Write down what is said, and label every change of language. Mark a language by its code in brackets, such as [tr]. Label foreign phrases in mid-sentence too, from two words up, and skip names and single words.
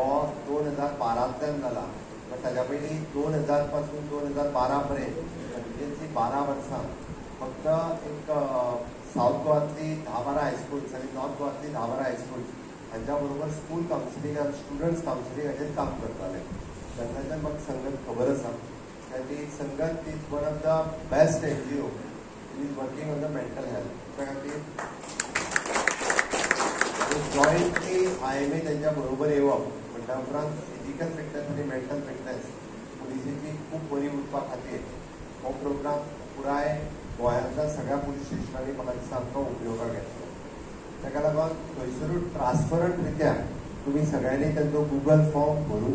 [kok] 2012 झाला पण त्याच्या पयलीं 2000 पासून 2012 पर्यंत कंटिन्युअसली 12 वर्सां फक्त एक साऊथ गोवातली 10-12 हायस्कूल्स आणि नॉर्थ गोवातली 10-12 हायस्कूल्स हांच्या बरोबर स्कूल काउन्सिलिंगान स्टुडंट्स काउन्सिलिंगाचेर काम करताले तेन्नाच्यान म्हाका संगत खबर आसा ती संगत [en] is one of the best NGO is working on the mental health. [kok] जॉईंटली IIMA त्यांच्या बरोबर येवप म्हणटा उपरांत [en] physical fitness [kok] आणि [en] mental fitness [kok] पुलिसेची खूप बरी उरपा खातीर हो प्रोग्राम पुराय गोंयांतल्या सगळ्या पुलीस स्टेशनांनी म्हाका दिसता आमकां उपयोगाक येतलो ताका लागून थंयसरूच ट्रान्सपरंट रित्या तुमी सगळ्यांनी तांचो गुगल फॉर्म भरून